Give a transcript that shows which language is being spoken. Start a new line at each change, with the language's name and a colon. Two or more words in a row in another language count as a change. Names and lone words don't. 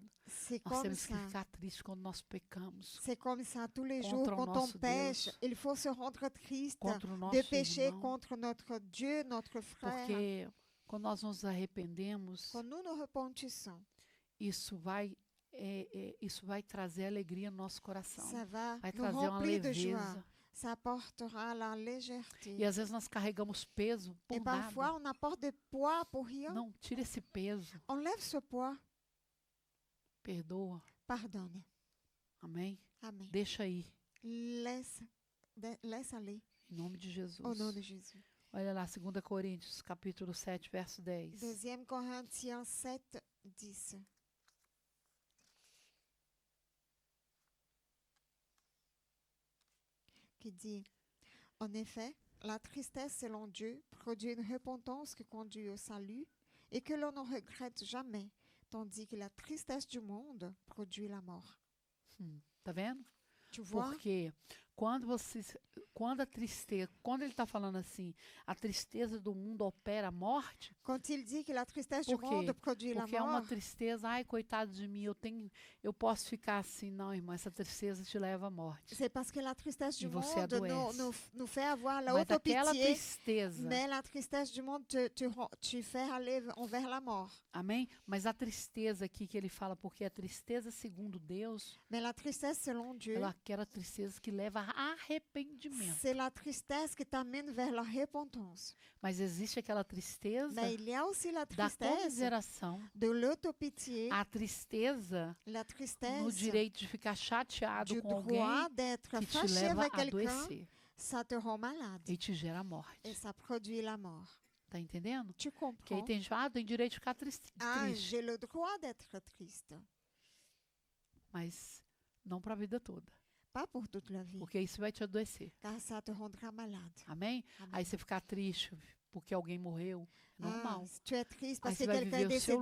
French: C'est
Portuguese: Nós
French: comme
Portuguese: temos que
French: ça.
Portuguese: ficar tristes quando nós pecamos
French: C'est comme ça tous les Contre jours.
Portuguese: o
French: Quand on
Portuguese: nosso
French: pêche,
Portuguese: Deus.
French: il faut se rendre triste
Portuguese: contra o
French: de
Portuguese: nosso
French: pécher
Portuguese: irmão.
French: contre notre Dieu, notre frère.
Portuguese: Porque quando nós nos arrependemos,
French: Quand nous nous repentissons,
Portuguese: isso vai, isso vai trazer alegria no nosso coração.
French: ça va
Portuguese: Vai
French: nous
Portuguese: trazer uma
French: remplir de joie.
Portuguese: leveza.
French: Ça apportera la légèreté.
Portuguese: E às vezes nós carregamos peso
French: Et
Portuguese: por
French: parfois,
Portuguese: nada.
French: on apporte des poids pour rien.
Portuguese: Não, tira esse peso.
French: Enlève ce poids.
Portuguese: Perdoa.
French: Pardonne.
Portuguese: Amém?
French: Amen.
Portuguese: Deixa aí.
French: Laisse aller.
Portuguese: Em nome de Jesus.
French: Au nom de Jésus.
Portuguese: Olha lá, 2 Coríntios, capítulo 7, verso 10.
French: 2 Corinthiens 7, 10. Qui dit, en effet, la tristesse selon Dieu produit une repentance qui conduit au salut et que l'on ne regrette jamais, tandis que la tristesse du monde produit la mort.
Portuguese: Tá vendo?
French: Tu vois?
Portuguese: Porque quando a tristeza, quando ele está falando assim, a tristeza do mundo opera a morte,
French: Quand il dit que la tristesse
Portuguese: Por
French: du
Portuguese: quê?
French: monde produit la
Portuguese: porque é uma
French: mort,
Portuguese: tristeza, ai, coitado de mim, eu posso ficar assim. Não, irmão, essa tristeza te leva à morte.
French: c'est parce que la tristesse du
Portuguese: E você
French: monde
Portuguese: adoece.
French: nous fait avoir la
Portuguese: Mas aquela
French: autopitié,
Portuguese: tristeza,
French: mais la tristesse du monde tu fait aller envers la mort.
Portuguese: amém? Mas a tristeza aqui que ele fala, porque a tristeza segundo Deus,
French: Mais la tristesse selon Dieu,
Portuguese: ela é aquela tristeza que leva a arrependimento.
French: c'est la tristesse qui t'amène vers la repentance.
Portuguese: Mas existe aquela tristeza
French: Mais il y a aussi la
Portuguese: da
French: tristesse
Portuguese: comiseração,
French: de l'autopitié,
Portuguese: a tristeza
French: la
Portuguese: no
French: tristesse
Portuguese: direito de ficar chateado
French: du
Portuguese: com alguém
French: droit d'être
Portuguese: que te
French: fâché
Portuguese: leva
French: avec
Portuguese: a
French: quelqu'un,
Portuguese: adoecer
French: ça te rend malade
Portuguese: e te gera
French: et
Portuguese: morte.
French: ça produit la mort.
Portuguese: Tá entendendo?
French: Tu
Portuguese: Que aí
French: comprends?
Portuguese: tem gente, tem direito de ficar triste,
French: Ah, j'ai le droit d'être triste.
Portuguese: mas não para a vida toda,
French: Pas pour toute la vie,
Portuguese: porque isso vai te adoecer.
French: car ça te rendra malade.
Portuguese: Amém?
French: Amen.
Portuguese: Aí você ficar triste porque alguém morreu, é normal.
French: Ah, tu es triste parce
Portuguese: Aí
French: que
Portuguese: você vai
French: quelqu'un est
Portuguese: viver o seu